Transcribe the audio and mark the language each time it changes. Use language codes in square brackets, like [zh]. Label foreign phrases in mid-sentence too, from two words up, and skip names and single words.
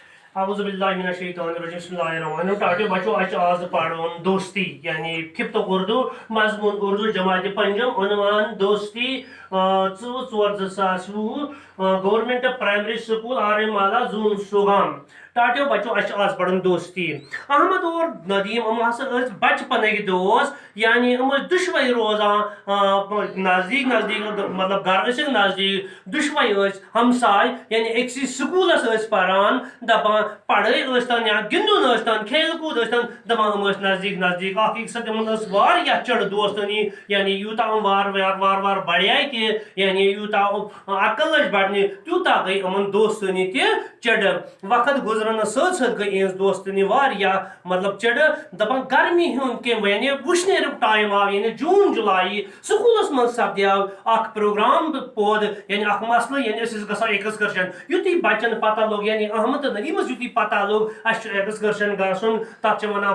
[ar] اعوذ باللہ من الشیطان الرجیم بسم اللہ الرحمن الرحیم [ks] ٹاٹو بچو اچ آز پڑھون دوستی یعنی ففتھ [ur] اردو مضمون اردو جماعت پنجم عنوان دوستی [ks] 4/2020 گورنمنٹ پرائمری سکول آرے مالا زون شوگام ٹاٹو بچو اچ آز پڑھون دوستی احمد اور ندیم ام ہسا بچپن دوست یعنی ام دشوے روزان نزدیک نزدیک مطلب گھر نزدیک دشوے ہمسائے یعنی اکسی سکولس پران دپان پڑھائی ٲسۍتن یا گِنٛدُن ٲسۍتن کھیل کوٗد ٲسۍتن دپان ٲسۍ نزدیٖک نزدیٖک اکھ أکِس سۭتۍ تِمن ٲس واریاہ چڑ دوستٲنی یعنی یوٗتاہ یِم وارٕ وارٕ بڑے تہِ یعنی یوٗتاہ عقل لٔج بڑنہِ تیوٗتاہ گٔے یِمن دوستٲنی تہِ چڑ وقت گُزرنس سۭتۍ سۭتۍ گٔے یِہنٛز دوستٲنی واریاہ مطلب چڑ دپان گرمی ہُنٛد کیٚنٛہہ یعنی وٕشنیرُک ٹایم آو یعنی جوٗن جُلائی سکوٗلس منٛز سپدیو اکھ پروگرام پٲدٕ یعنی اکھ مسلہٕ یعنی أسۍ ٲسۍ گژھان ایکسکرشن یُتھُے بچن پتہ لوٚگ یعنی احمد تہٕ ندیٖمس یُتھُے پتہ لوٚگ اسہِ چھُ ایکسکرشن گژھُن تتھ چھِ ونان